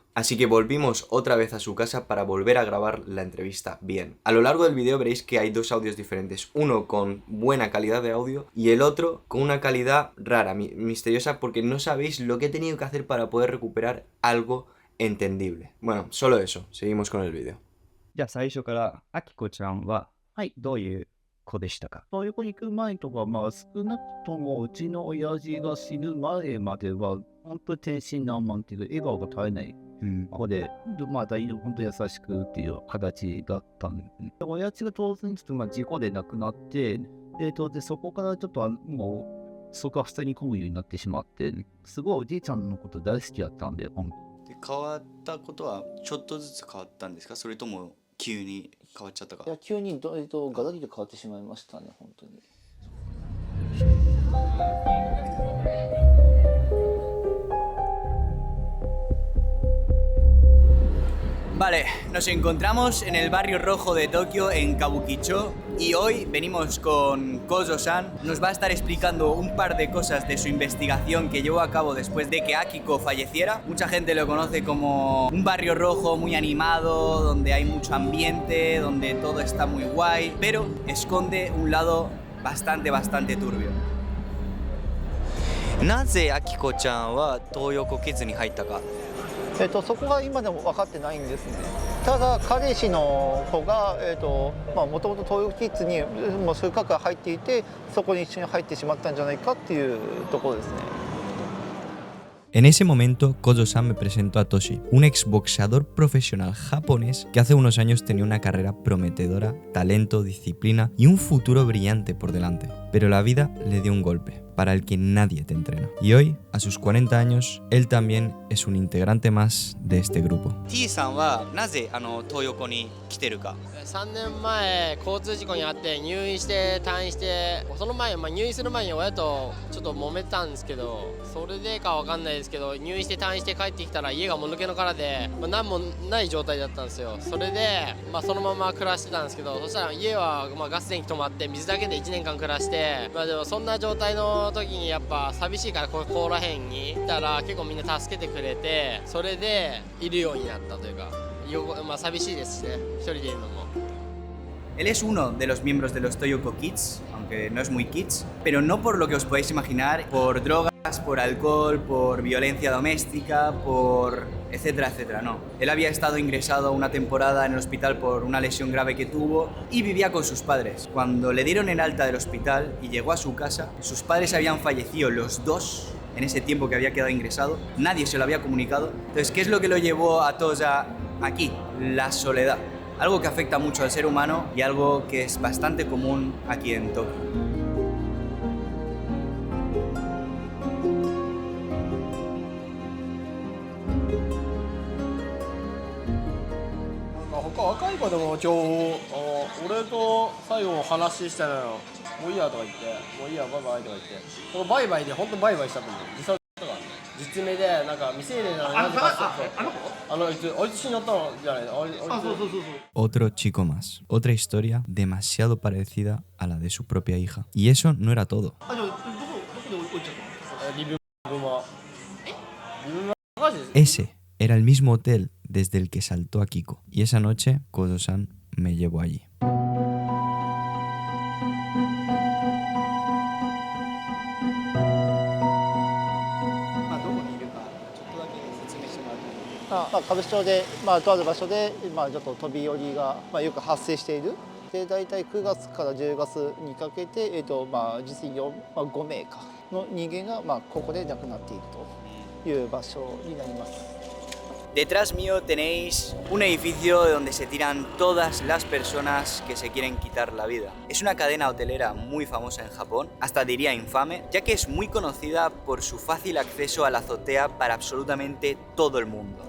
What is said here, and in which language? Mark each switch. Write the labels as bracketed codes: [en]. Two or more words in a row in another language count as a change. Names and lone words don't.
[es] Así que volvimos otra vez a su casa para volver a grabar la entrevista bien. A lo largo del vídeo veréis que hay 2 audios diferentes, uno con buena calidad de audio y el otro con una calidad rara, misteriosa, porque no sabéis lo que he tenido que hacer para poder recuperar algo entendible. Bueno, solo eso. Seguimos con el vídeo. [ja] じゃあ最初からあきこちゃんはどういう子でしたか？東横に行く前とか、少なくともうちの親父が死ぬ前までは、本当に天真爛漫っていう笑顔が絶えない子で、本当優しくっていう形だったんですね。親父が当然ちょっと事故で亡くなって、でそこからちょっともうそこは普通に込むようになってしまって、すごいおじいちゃんのこと大好きだったんで、本当に。変わったことはちょっとずつ変わったんですか？それとも急に変わっちゃったか？いや、急にガラリと変わってしまいましたね、本当に。 [es] Vale, nos encontramos en el barrio rojo de Tokio, en Kabukicho, y hoy venimos con Kozo-san. Nos va a estar explicando un par de cosas de su investigación que llevó a cabo después de que Akiko falleciera. Mucha gente lo conoce como un barrio rojo muy animado, donde hay mucho ambiente, donde todo está muy guay, pero esconde un lado bastante turbio. [ja] なぜアキコちゃんは東横キッズに入ったか。そこが今でも分かってないんですね。ただ彼氏の子がもともと東洋キッズにもうそういう核が入っていて、そこに一緒に入ってしまったんじゃないかっていうところですね。 [es] En ese momento, Kozo-san me presentó a Toshi, un exboxeador profesional japonés que hace unos años tenía una carrera prometedora, talento, disciplina y un futuro brillante por delante. Pero la vida le dio un golpe, para el que nadie te entrena. Y hoy, a sus 40 años, él también es un integrante más de este grupo. [ja] T さんはなぜ東横に来てるか。 3年前交通事故にあって入院して退院して、その前、入院する前に親とちょっと揉めたんですけど、それでかわかんないですけど、入院して退院して帰ってきたら家がもぬけの殻で、何もない状態だったんですよ。それで、そのまま暮らしてたんですけど、そしたら家はガス電気止まって水だけで1年間暮らして、でもそんな状態の時にやっぱ寂しいからここら辺にいたら結構みんな助けてくれて、それでいるようになったというか、寂しいですね、一人でいるのも。 [es] Él es uno de los miembros de los Toyoko Kids, aunque no es muy kids, pero no por lo que os podéis imaginar, por drogas, por alcohol, por violencia doméstica, por etcétera, etcétera, no. Él había estado ingresado una temporada en el hospital por una lesión grave que tuvo y vivía con sus padres. Cuando le dieron el alta del hospital y llegó a su casa, sus padres habían fallecido los dos en ese tiempo que había quedado ingresado, nadie se lo había comunicado. Entonces, ¿qué es lo que lo llevó a Toya aquí? La soledad. Algo que afecta mucho al ser humano y algo que es bastante común aquí en Tokio. [ja] 若い子でも俺と最後話したのよ。もういいやとか言って、もういいやバイバイとか言って、そのバイバイで本当バイバイしたと思う。実際とか実名でなんか未成年なのになぜかあいつ死んじゃったのじゃない。 [es] Otro chico más, otra historia demasiado parecida a la de su propia hija. Y eso no era todo. Ese era el mismo hotel desde el que saltó a Kiko. Y esa noche, Kozo-san me llevó allí. [ja] Ah, 歌舞伎町で、とある場所で、ちょっと飛び降りが、よく発生している。で、大体9月から10月にかけて、実に5名かの人間が、ここで亡くなっているという場所になります。 [es] Detrás mío tenéis un edificio donde se tiran todas las personas que se quieren quitar la vida. Es una cadena hotelera muy famosa en Japón, hasta diría infame, ya que es muy conocida por su fácil acceso a la azotea para absolutamente todo el mundo.